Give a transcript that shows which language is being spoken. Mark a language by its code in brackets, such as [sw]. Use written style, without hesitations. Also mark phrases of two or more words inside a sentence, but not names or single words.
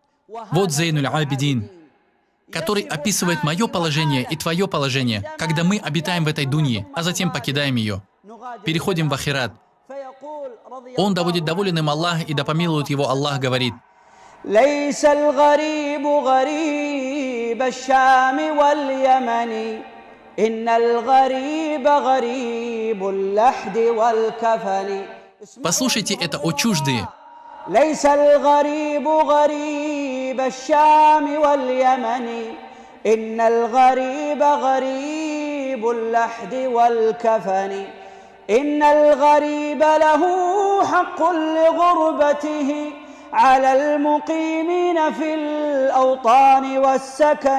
[ru] Вот Зейнуль Абидин, который описывает мое положение и твое положение, когда мы обитаем в этой дунье, а затем покидаем ее. Переходим в ахират. Он, да будет доволен им Аллах, и да помилует его Аллах, говорит: [ar] ليس الغريب غريب الشام واليمن إن الغريب غريب اللحد والكفن. [ru] Послушайте это, о чуждые. [ar] ليس الغريب غريب الشام واليمن إن الغريب غريب اللحد والكفن. إن الغريب له حق لغربته على المقيمين في الأوطان والسكن.